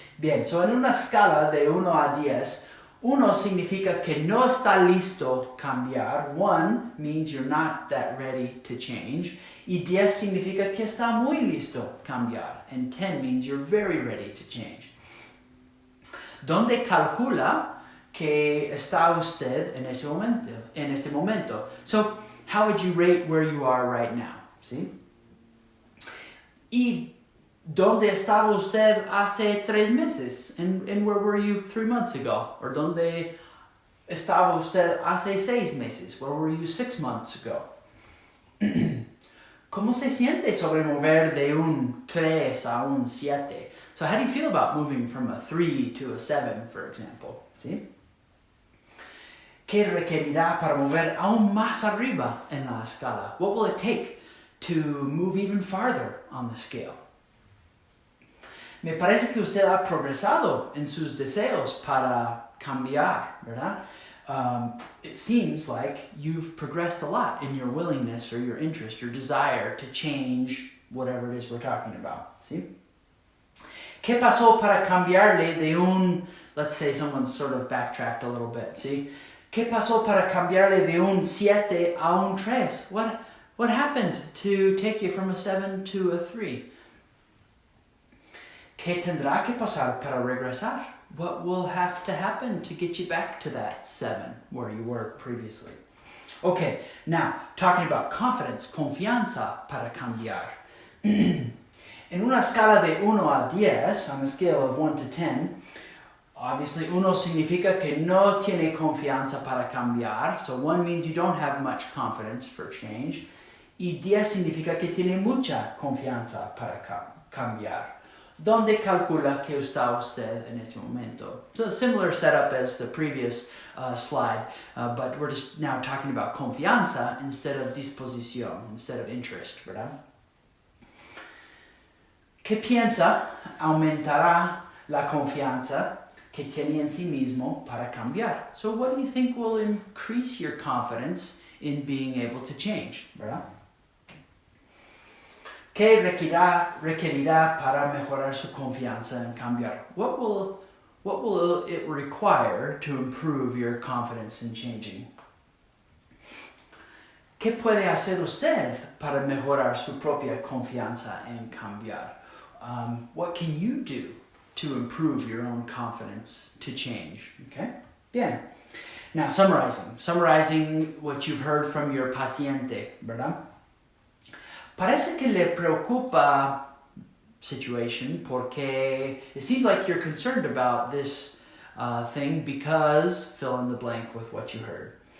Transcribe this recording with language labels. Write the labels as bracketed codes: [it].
[es] Bien, so en una escala de 1 a 10, 1 significa que no está listo cambiar. [en] 1 means you're not that ready to change. [es] Y 10 significa que está muy listo cambiar. [en] And 10 means you're very ready to change. [es] ¿Dónde calcula que está usted en este momento? [en] So, how would you rate where you are right now? [es] ¿Sí? ¿Y dónde estaba usted hace 3 meses? [en] And where were you 3 months ago? [es] Or ¿dónde estaba usted hace 6 meses? [en] Where were you 6 months ago? [es] ¿Cómo se siente sobre mover de un 3 a un 7? [en] So how do you feel about moving from a 3 to a 7, for example? [es] ¿Sí? ¿Qué requerirá para mover aún más arriba en la escala? [en] What will it take to move even farther on the scale? [es] Me parece que usted ha progresado en sus deseos para cambiar, ¿verdad? [en] It seems like you've progressed a lot in your willingness or your interest, your desire to change whatever it is we're talking about. [es] ¿Sí? ¿Qué pasó para cambiarle de un, [en] let's say someone's sort of backtracked a little bit, ¿sí? [es] ¿Qué pasó para cambiarle de un 7 a un 3? [en] What happened to take you from a 7 to a 3? [es] ¿Qué tendrá que pasar para regresar? [en] What will have to happen to get you back to that 7 where you were previously? Okay, now talking about confidence, [es] confianza para cambiar. En una escala de 1 a 10, [en] on a scale of 1 to 10, obviously [es] 1 significa que no tiene confianza para cambiar, [en] so 1 means you don't have much confidence for change, [es] y 10 significa que tiene mucha confianza para cambiar. ¿Dónde calcula que está usted en este momento? [en] So a similar setup as the previous slide, but we're just now talking about confianza instead of disposición, instead of interest, ¿verdad? [es] ¿Qué piensa aumentará la confianza que tiene en sí mismo para cambiar? [en] So what do you think will increase your confidence in being able to change, ¿verdad? [es] ¿Qué requerirá para mejorar su confianza en cambiar? [en] What will it require to improve your confidence in changing? [es] ¿Qué puede hacer usted para mejorar su propia confianza en cambiar? [en] What can you do to improve your own confidence to change? Okay? Bien. Now, summarizing what you've heard from your paciente, ¿verdad? [es] Parece que le preocupa [en] situation porque it seems like you're concerned about this thing because fill in the blank with what you heard.